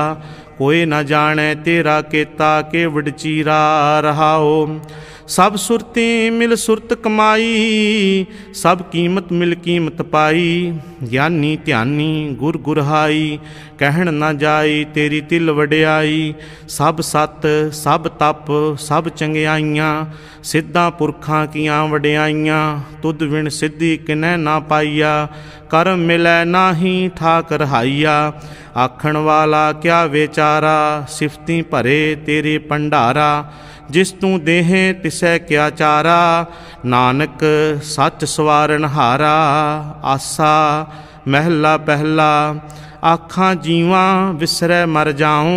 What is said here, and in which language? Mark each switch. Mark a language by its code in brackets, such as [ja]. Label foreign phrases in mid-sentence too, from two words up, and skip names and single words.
[pa] ਕੋਈ ਨ ਜਾਨੇ ਤੇਰਾ ਕੇਤਾ ਕੇਵਡ ਚੀਰਾ ਰਹਾਓ। ਸਬ ਸੁਰਤੀ ਮਿਲ ਸੁਰਤ ਕਮਾਈ, ਸਬ ਕੀਮਤ ਮਿਲ ਕੀਮਤ ਪਾਈ। ਗਿਆਨੀ ਧਿਆਨੀ ਗੁਰ ਗੁਰਹਾਈ, ਕਹਣ ਨਾ ਜਾਈ ਤੇਰੀ ਤਿਲ ਵਡਿਆਈ। ਸਬ ਸਤ ਸਬ ਤਪ ਸਬ ਚੰਗਿਆਈਆਂ, ਸਿੱਧਾਂ ਪੁਰਖਾਂ ਕੀਆਂ ਵਡਿਆਈਆਂ। ਤੁਦ ਵਿਣ ਸਿੱਧਿ ਕਿਨੈ ਨਾ ਪਾਈਆ, ਕਰਮ ਮਿਲੈ ਨਾਹੀਂ ਠਾਕ ਰਹਾਇਆ। ਆਖਣ ਵਾਲਾ ਕਿਆ ਬੇਚਾਰਾ, ਸਿਫਤੀ ਭਰੇ ਤੇਰੇ ਭੰਡਾਰਾ। ਜਿਸ ਤੂ ਦੇਹੇ ਤਿਸੈ ਕਿਆ ਚਾਰਾ, ਨਾਨਕ ਸਚ ਸਵਾਰਨ ਹਾਰਾ। ਆਸਾ ਮਹਲਾ ਪਹਲਾ, ਆਖਾਂ ਜੀਵਾਂ ਵਿਸਰੈ ਮਰ ਜਾਊਂ।